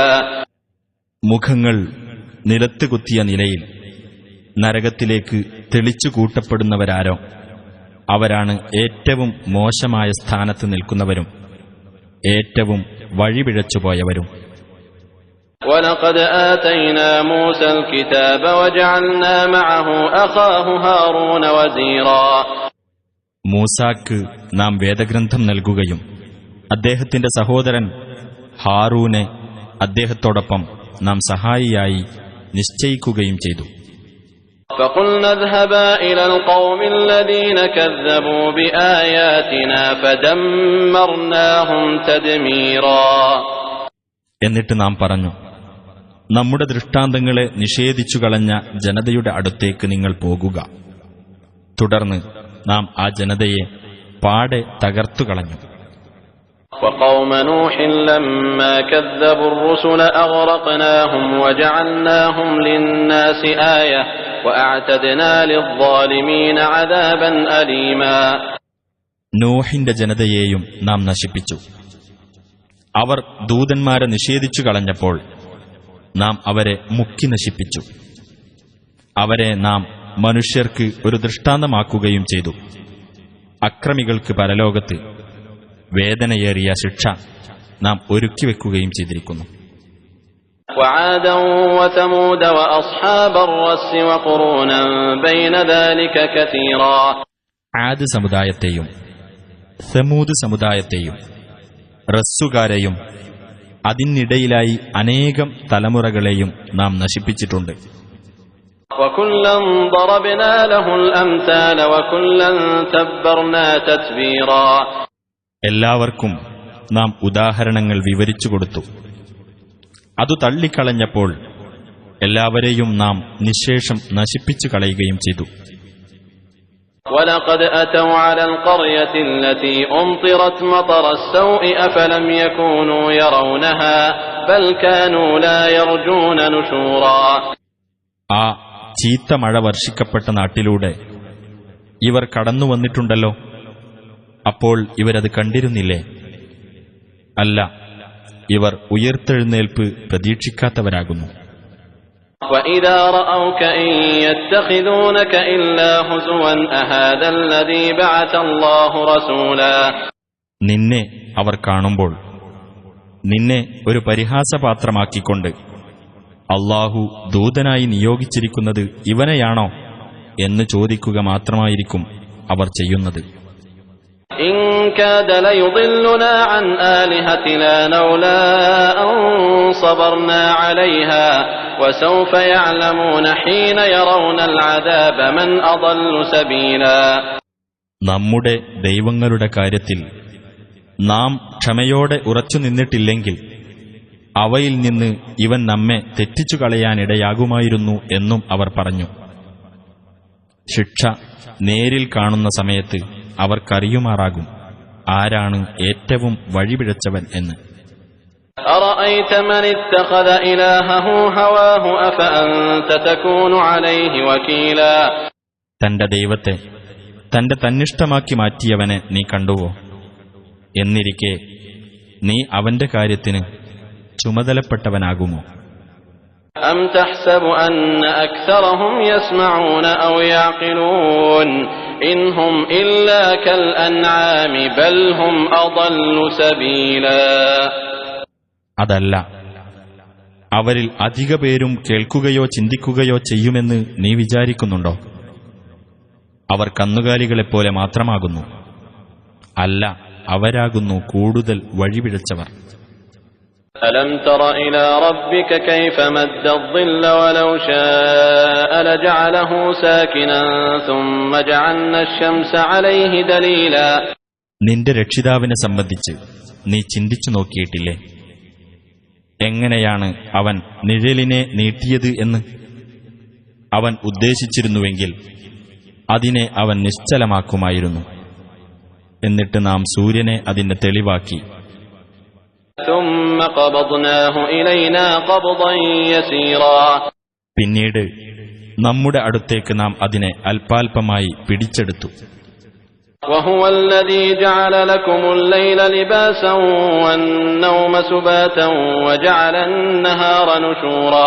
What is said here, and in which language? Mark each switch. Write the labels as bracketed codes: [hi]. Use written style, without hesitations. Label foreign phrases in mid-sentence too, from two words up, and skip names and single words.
[ml] മുഖങ്ങൾ നിലത്ത് കുത്തിയ നിലയിൽ നരകത്തിലേക്ക് തെളിച്ചു കൂട്ടപ്പെടുന്നവരാരോ അവരാണ് ഏറ്റവും മോശമായ സ്ഥാനത്ത് നിൽക്കുന്നവരും ഏറ്റവും വഴിപിഴച്ചുപോയവരും. [ar] وَلَقَدْ آتَيْنَا مُوسَى الْكِتَابَ وَجَعَلْنَا مَعَهُ أَخَاهُ هَارُونَ وَزِيرًا. [ml] മൂസാക്ക് നാം വേദഗ്രന്ഥം നൽകുകയും അദ്ദേഹത്തിന്റെ സഹോദരൻ ഹാറൂനെ അദ്ദേഹത്തോടൊപ്പം നാം സഹായിയായി നിശ്ചയിക്കുകയും ചെയ്തു. [ar] فَقُلْنَا اذْهَبَا إِلَى الْقَوْمِ الَّذِينَ كَذَّبُوا بِآيَاتِنَا فَدَمَّرْنَاهُمْ تَدْمِيرًا. [ml] എന്നിട്ട് നാം പറഞ്ഞു, നമ്മുടെ ദൃഷ്ടാന്തങ്ങളെ നിഷേധിച്ചു കളഞ്ഞ ജനതയുടെ അടുത്തേക്ക് നിങ്ങൾ പോകുക. തുടർന്ന് നാം ആ ജനതയെ പാടെ തകർത്തുകളഞ്ഞു. [ar] وَقَوْمَ نُوحٍ لَمَّا كَذَّبُوا الرُّسُلَ أَغْرَقْنَاهُمْ وَجَعَلْنَاهُمْ لِلنَّاسِ آيَةً وَأَعْتَدْنَا لِلظَّالِمِينَ عَذَابًا أَلِيمًا. [ml] നോഹിന്റെ ജനതയെയും നാം നശിപ്പിച്ചു. അവർ ദൂതന്മാരെ നിഷേധിച്ചു കളഞ്ഞപ്പോൾ നാം അവരെ മുക്കി നശിപ്പിച്ചു. അവരെ നാം മനുഷ്യർക്ക് ഒരു ദൃഷ്ടാന്തമാക്കുകയും ചെയ്തു. അക്രമികൾക്ക് പരലോകത്ത് വേദനയേറിയ ശിക്ഷ നാം ഒരുക്കിവെക്കുകയും ചെയ്തിരിക്കുന്നു. [ar] وعادا وثمود وأصحاب الرس وقرونا بين ذلك كثيرا. [ml] ആദ് സമുദായത്തെയും സമൂദ് സമുദായത്തെയും റസ്സുകാരെയും അതിനിടയിലായി അനേകം തലമുറകളെയും നാം നശിപ്പിച്ചിട്ടുണ്ട്. [ar] وكلا ضربنا له الأمثال وكلا تبرنا تتبيرا. [ml] എല്ലാവർക്കും നാം ഉദാഹരണങ്ങൾ വിവരിച്ചു കൊടുത്തു. അതു തള്ളിക്കളഞ്ഞപ്പോൾ എല്ലാവരെയും നാം നിശേഷം നശിപ്പിച്ചു കളയുകയും ചെയ്തു. [ar] وَلَقَدْ أَتَوْا عَلَى الْقَرْيَةِ الَّتِي أُمْطِرَتْ مَطَرَ السَّوْءِ أَفَلَمْ يَكُونُوا يَرَوْنَهَا بَلْ كَانُوا لَا يَرْجُونَ نُشُورًا. [ml] ആ ചീത്ത മഴ വർഷിക്കപ്പെട്ട നാട്ടിലൂടെ ഇവർ കടന്നു വന്നിട്ടുണ്ടല്ലോ. അപ്പോൾ ഇവരത് കണ്ടിരുന്നില്ലേ? അല്ല, ഇവർ ഉയർത്തെഴുന്നേൽപ്പ് പ്രതീക്ഷിക്കാത്തവരാകുന്നു. [ar] وَإِذَا رَأَوْكَ إِن يَتَّخِذُونَكَ إِلَّا هُزُوًا أَهَذَا الَّذِي بَعَثَ اللَّهُ رَسُولًا. [ml] നിന്നെ അവർ കാണുമ്പോൾ നിന്നെ ഒരു പരിഹാസപാത്രമാക്കിക്കൊണ്ട് അല്ലാഹു ദൂതനായി നിയോഗിച്ചിരിക്കുന്നത് ഇവനെയാണോ എന്ന് ചോദിക്കുക മാത്രമായിരിക്കും അവർ ചെയ്യുന്നത്. [ar] إِن كَادَ لَيُضِلُّنَا عَنْ آلِهَتِنَا لَوْلَا أَن صَبَرْنَا عَلَيْهَا وَسَوْفَ يَعْلَمُونَ حِينَ يَرَوْنَ الْعَذَابَ مَنْ أَضَلُّ سَبِيلًا. [ml] നമ്മുടെ ദൈവങ്ങളുടെ കാര്യത്തിൽ നാം ക്ഷമയോടെ ഉറച്ചു നിന്നിട്ടില്ലെങ്കിൽ അവയിൽ നിന്ന് ഇവൻ നമ്മെ തെറ്റിച്ചു കളയാനിടയാകുമായിരുന്നു എന്നും അവർ പറഞ്ഞു. ശിക്ഷ നേരിൽ കാണുന്ന സമയത്ത് അവർക്കറിയുമാറാകും ആരാണ് ഏറ്റവും വഴിപിഴച്ചവൻ എന്ന്. [ar] أرأيت من اتخذ إلهه هواه أفأنت تكون عليه وكيلا [ml] തന്റെ ദൈവത്തെ തന്റെ തന്നിഷ്ടമാക്കി മാറ്റിയവനെ നീ കണ്ടുവോ? എന്നിരിക്കെ നീ അവന്റെ കാര്യത്തിന് ചുമതലപ്പെട്ടവനാകുമോ? [ar] أم تحسب أن أكثرهم يسمعون أو يعقلون إن هم إلا كالأنعام بل هم أضل سبيلا [ml] അതല്ല, അവരിൽ അധിക പേരും കേൾക്കുകയോ ചിന്തിക്കുകയോ ചെയ്യുമെന്ന് നീ വിചാരിക്കുന്നുണ്ടോ? അവർ കന്നുകാലികളെപ്പോലെ മാത്രമാകുന്നു. അല്ല, അവരാകുന്നു കൂടുതൽ വഴിപിഴച്ചവർ. [ar] ألم تر إلى ربك كيف مد الظل ولو شاء لجعله ساكنا ثم جعلنا الشمس عليه دليلا [ml] നിന്റെ രക്ഷിതാവിനെ സംബന്ധിച്ച് നീ ചിന്തിച്ചു നോക്കിയിട്ടില്ലേ? എങ്ങനെയാണ് അവൻ നിഴലിനെ നീട്ടിയത് എന്ന്? അവൻ ഉദ്ദേശിച്ചിരുന്നുവെങ്കിൽ അതിനെ അവൻ നിശ്ചലമാക്കുമായിരുന്നു. എന്നിട്ട് നാം സൂര്യനെ അതിന്റെ തെളിവാക്കി. [ar] ثم قبضناه إلينا قبضا يسيرا [ml] പിന്നീട് നമ്മുടെ അടുത്തേക്ക് നാം അതിനെ അല്പാൽപമായി പിടിച്ചെടുത്തു. [ar] وهو الذي جعل لكم الليل لباسا والنوم سباتا وجعل النهار نشورا